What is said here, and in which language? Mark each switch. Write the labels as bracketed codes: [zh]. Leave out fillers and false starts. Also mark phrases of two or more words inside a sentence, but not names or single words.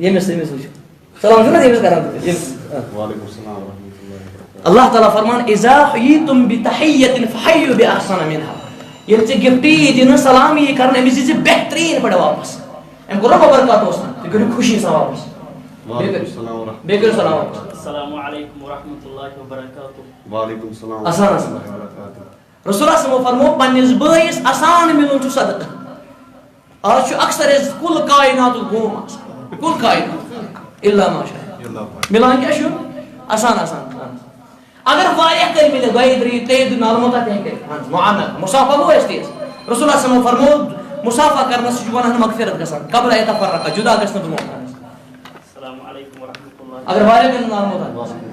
[ks] ییٚمِس وٕچھو سلام چھُنہ ییٚمِس کران اللہ تعالیٰ فرمان [ar] اذا حییتم بتحیۃ فحیوا باحسن منها [ks] ییٚلہِ ژےٚ گفٹ یی دِنہٕ سلام یی کرنہٕ أمِس دِژ بہتریٖن پٲٹھۍ واپس أمۍ کوٚر نہ وبرکات اوس نہٕ تُہۍ کٔرِو خوشی سان واپس بیٚیہِ کٔرِو سلام [ar] السلام علیکم ورحمۃ اللہ وبرکاتہ وعلیکم السلام [ks] آسان آسان [ar] رسول اللہ صلی اللہ علیہ وسلم [ks] فرمو پننِس بٲیِس آسان مِلُن چھُ صدقہ آز چھُ اکثر أسۍ کُل کایناتُک گوم آسان کُل کاینات [ar] الا ماشاء اللہ [ks] مِلان کیٛاہ چھُ آسان آسان اگر واریاہ کٔرۍ مِلہِ 2 3 3 نالموتا تہِ ہیٚکہِ کٔرِتھ معاملہ مُسافہ گوٚو اَسہِ تہِ [ar] رسول اللہ صلی اللہ علیہ وسلم [ks] فرمو مُسافہ کرنس چھُ گۄناہن مغفرت گژھان [ar] قبل ان یتفرقا [ks] جدا گژھِ نہٕ برونٛٹھ [ar] السلام علیکم ورحمۃ اللہ [ks] اگر واریاہ کٔرۍ نالموتا